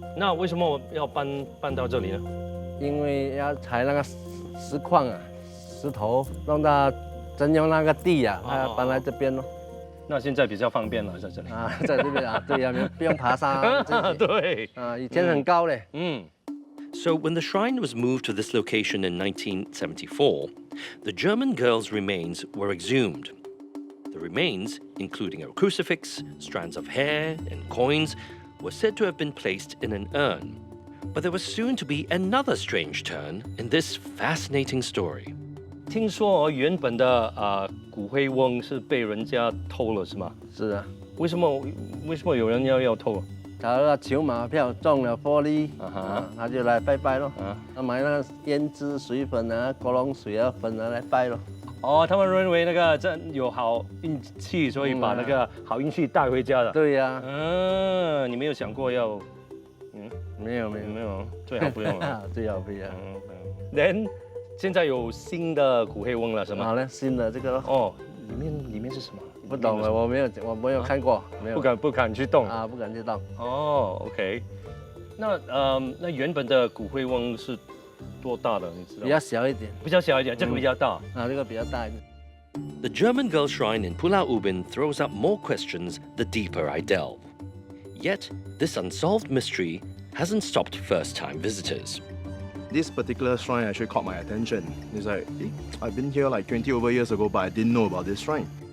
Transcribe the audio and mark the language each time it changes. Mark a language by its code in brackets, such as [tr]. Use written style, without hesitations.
[zh] 那为什么要搬到这里呢？因为要采那个石矿啊，石头弄到征用那个地啊，他要搬来这边咯。那现在比较方便了，在这里在这边啊，对呀，不用爬山。对以前很高嘞。 [en] So when the shrine was moved to this location in 1974, the German girl's remains were exhumed. The remains, including a crucifix, strands of hair, and coins, were said to have been placed in an urn. But there was soon to be another strange turn in this fascinating story. [zh] 听说原本的骨灰瓮是被人家偷了，是吗？是啊。为什么有人要偷？他那个筹码票中了玻璃，他就来拜拜咯。他买那个胭脂水粉啊、锅龙水啊粉啊来拜咯。他们认为那个这有好运气，所以把那个好运气带回家的。对呀。你没有想过要？没有，最好不用了。最好不要。 Then 现在有新的骨灰瓮了，是吗？好嘞，新的这个咯。里面是什么？不懂了，我没有看过，没有。不敢去动不敢去动。 [en] OK。 [zh] 那原本的骨灰瓮是多大的？你知道？比较小一点。比较小一点，这个比较大。这个比较大一点。 [en] The German girl shrine in Pulau Ubin throws up more questions the deeper I delve. Yet, this unsolved mystery hasn't stopped first-time visitors. This particular shrine actually caught my attention. It's like, I've been here like 20 over years ago, but I didn't know about this shrine.